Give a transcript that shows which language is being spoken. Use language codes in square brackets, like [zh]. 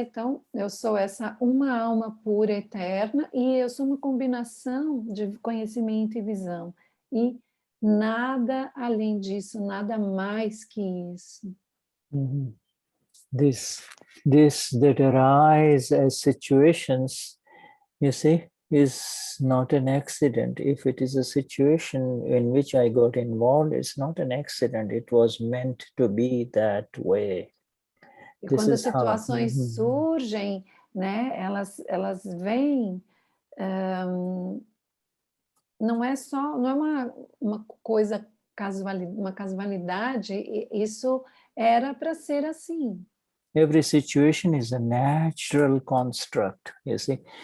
[pt] Então eu sou essa uma alma pura eterna e eu sou uma combinação de conhecimento e visão e nada além disso, nada mais que isso. [en] This that arise as situations, you see, is not an accident. If it is a situation in which I got involved, it's not an accident. It was meant to be that way. [pt] E quando as situações surgem, né, elas vêm, não é uma coisa uma casualidade, isso era para ser assim. [en] Every situation is a natural construct, you see.